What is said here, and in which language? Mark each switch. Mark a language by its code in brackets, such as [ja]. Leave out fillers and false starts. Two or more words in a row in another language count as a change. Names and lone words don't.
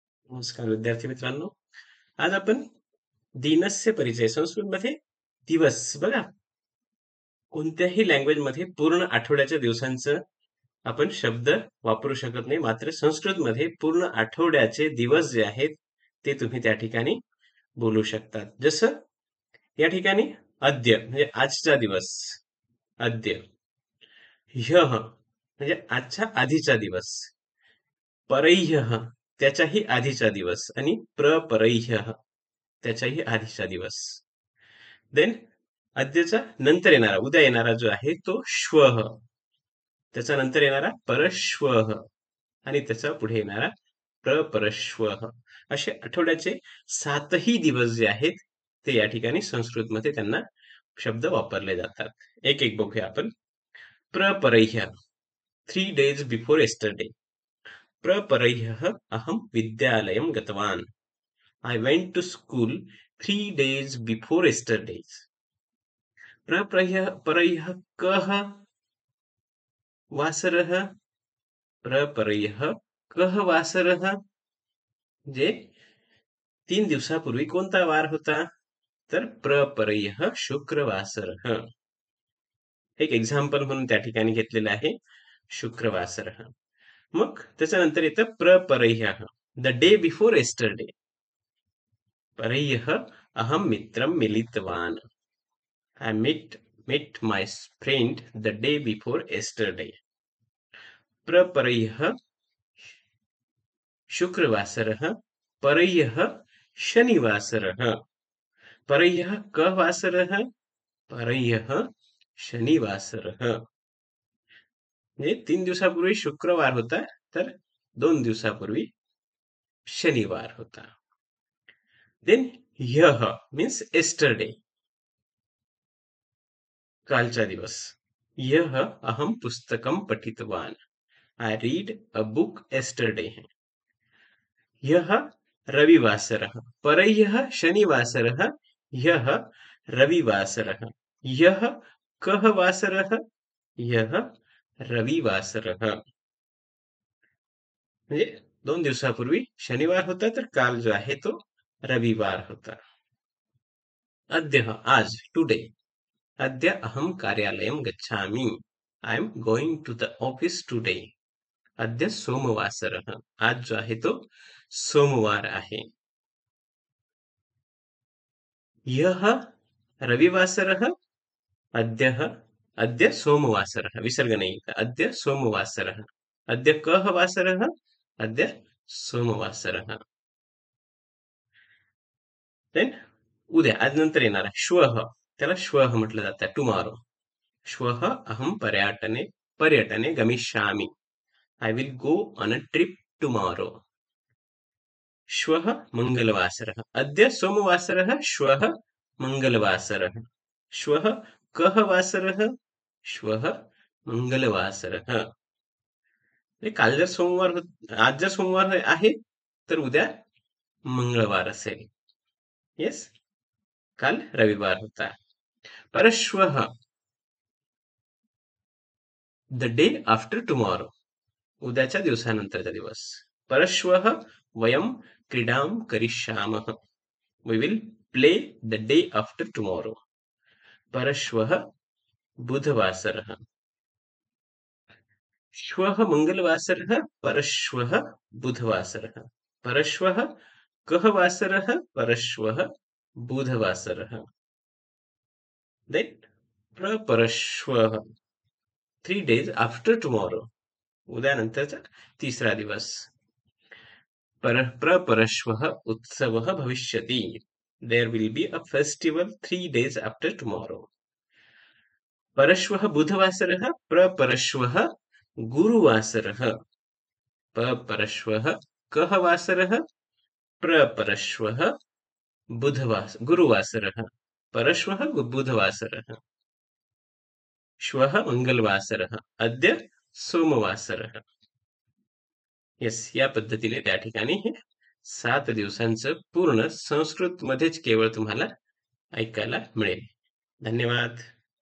[mr] नमस्कार विद्यार्थी मित्रांनो. आज आपण [sa] दिनस्य परिचय [mr] संस्कृतमध्ये दिवस बघा कोणत्याही लँग्वेज मध्ये पूर्ण आठवड्याच्या दिवसांचं आपण शब्द वापरू शकत नाही. मात्र संस्कृतमध्ये पूर्ण आठवड्याचे दिवस जे आहेत ते तुम्ही त्या ठिकाणी बोलू शकतात. जसं या ठिकाणी अद्य म्हणजे आजचा दिवस, अद्य. ह्यः म्हणजे आजच्या आधीचा दिवस, परह्यः त्याच्याही आधीचा दिवस आणि प्रपरह्यः त्याच्याही आधीचा दिवस. देन अद्यचा नंतर येणारा उद्या येणारा जो आहे तो श्वः, त्याचा नंतर येणारा परश्वः आणि त्याचा पुढे येणारा प्रपरश्वः. असे आठवड्याचे 7ही दिवस जे आहेत ते या ठिकाणी संस्कृतमध्ये त्यांना शब्द वापरले जातात. एक एक बघूया आपण. प्रपरह्यः [en] 3 days before yesterday. [sa] प्रपरह्यः अहं विद्यालयं गतवान्. [en] I went to school 3 days before yesterday. [sa] प्रपरह्यः कः वासरः. प्रपरह्यः कः वासरः [mr] म्हणजे 3 दिवसापूर्वी कोणता वार होता, तर [sa] प्रपरह्यः शुक्रवासरः. [mr] एक एक्झाम्पल म्हणून त्या ठिकाणी घेतलेलं आहे शुक्रवासरः. मग त्याच्यानंतर येतं [en] प्रपरह्यः the day before yesterday. [sa] परह्यः अहं मित्रं मिलितवान्. [en] I met my friend the day before yesterday. [sa] प्रपरह्यः शुक्रवासरः परह्यः शनिवासरः. परह्यः कः वासरः, परह्यः शनिवासरः. [mr] म्हणजे 3 दिवसापूर्वी शुक्रवार होता तर 2 दिवसापूर्वी शनिवार होता. [en] देन ह्यः means yesterday, [mr] कालचा दिवस. [sa] ह्यः अहं पुस्तकं पठितवान्. [en] I read a book yesterday. [sa] ह्यः रविवासरः परह्यः शनिवासरः ह्यः रविवासरः. ह्यः कः वासरः, ह्यः रविवासरः. [mr] म्हणजे 2 दिवसापूर्वी शनिवार होता तर काल जो आहे तो रविवार होता. अद्य आज टुडे. [sa] अद्य अहं कार्यालयं गच्छामि. [en] I am going to the office today. [sa] अद्य सोमवासरः. [mr] आज जो आहे तो सोमवार आहे. [sa] ह्यः रविवासरः अद्यः अद्य सोमवासरः. [mr] विसर्ग नाही, [sa] अद्य सोमवासरः. अद्य कः वासरः, अद्य सोमवासरः. [mr] देन उद्या आज नंतर येणारा श्वः, त्याला श्वः म्हटलं जातं, टुमॉरो. [sa] श्वः अहं पर्यटने गमिष्यामि. [en] I will go on a trip tomorrow. [sa] श्वः मंगलवासरः. अद्य सोमवासरः श्वः मंगलवासरः. श्वः कः वासरः, श्वः मंगलवासरः. [mr] काल जर सोमवार आज जर सोमवार आहे तर उद्या मंगळवार असेल. येस, काल रविवार होता. [en] परश्वः the day after tomorrow, [mr] उद्याच्या दिवसानंतरचा दिवस. [sa] परश्वः वयं क्रीडां करिष्यामः. [en] We will play the day after tomorrow. [sa] परश्वः बुधवासरः. श्वः मंगलवासरः परश्वः बुधवासरः. परश्वः कः वासरः, परश्वः बुधवासरः. [en] देन प्रपरश्वः 3 days after tomorrow, [mr] उद्यानंतरचा तिसरा दिवस. [sa] प्रपरश्वः उत्सवः भविष्यति. [en] There will be a festival 3 days after tomorrow. [sa] परश्वः बुधवासरः प्रपरश्वः गुरुवासरः. परश्वः कः वासरः, प्रपरश्वः गुरुवासरः. परश्वः बुधवासरः. श्वः मंगलवासरः. अद्य सोमवासरः. [mr] येस, या पद्धतीने त्या ठिकाणी हे 7 दिवसांचं पूर्ण संस्कृत मध्येच केवळ तुम्हाला ऐकायला मिळेल. धन्यवाद.